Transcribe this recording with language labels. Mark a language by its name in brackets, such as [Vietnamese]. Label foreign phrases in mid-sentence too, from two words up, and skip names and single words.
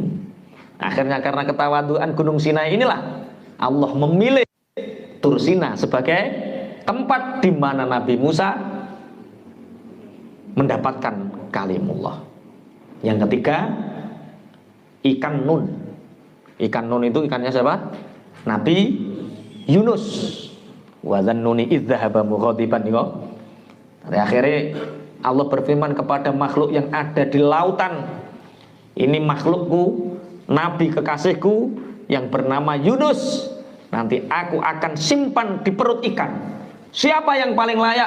[Indonesian] Akhirnya karena ketawaduan Gunung Sinai inilah Allah memilih Tur Sina sebagai tempat di mana Nabi Musa mendapatkan kalimullah. Yang ketiga, ikan nun. Ikan nun itu ikannya siapa? Nabi Yunus. [Arabic] وذا النون إذ ذهب مغاضبا. [Indonesian] Akhirnya Allah berfirman kepada makhluk yang ada di lautan, ini makhlukku, nabi kekasihku yang bernama Yunus. Nanti aku akan simpan di perut ikan. Siapa yang paling layak?